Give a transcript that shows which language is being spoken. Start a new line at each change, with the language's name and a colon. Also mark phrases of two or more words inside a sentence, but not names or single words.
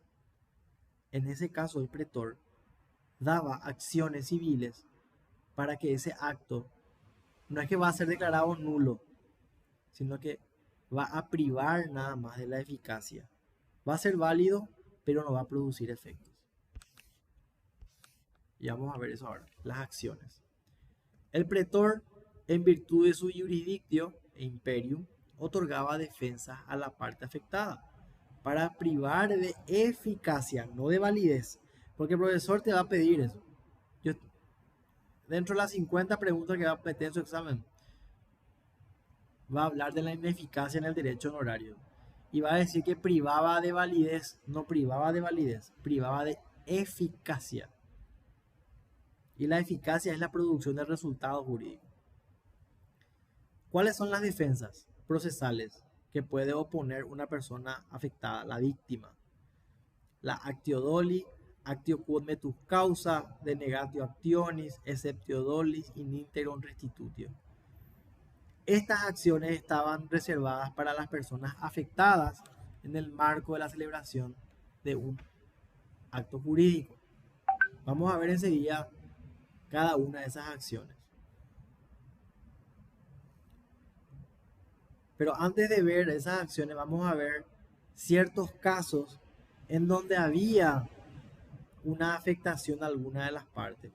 Spanish: En ese caso, el pretor daba acciones civiles para que ese acto no es que va a ser declarado nulo, sino que va a privar nada más de la eficacia. Va a ser válido, pero no va a producir efectos. Y vamos a ver eso ahora, las acciones. El pretor, en virtud de su
Latin: jurisdictio e imperium,
Spanish: otorgaba defensas a la parte afectada para privar de eficacia, no de validez, porque el profesor te va a pedir eso. Dentro de las 50 preguntas que va a meter en su examen, va a hablar de la ineficacia en el derecho honorario y va a decir que privaba de validez, no privaba de validez, privaba de eficacia. Y la eficacia es la producción del resultado jurídico. ¿Cuáles son las defensas procesales que puede oponer una persona afectada, la víctima?
Latin: La actio doli, actio quod metus causa, denegatio actionis, exceptio dolis, in integrum restitutio.
Spanish: Estas acciones estaban reservadas para las personas afectadas en el marco de la celebración de un acto jurídico. Vamos a ver enseguida cada una de esas acciones. Pero antes de ver esas acciones, vamos a ver ciertos casos en donde había una afectación a alguna de las partes.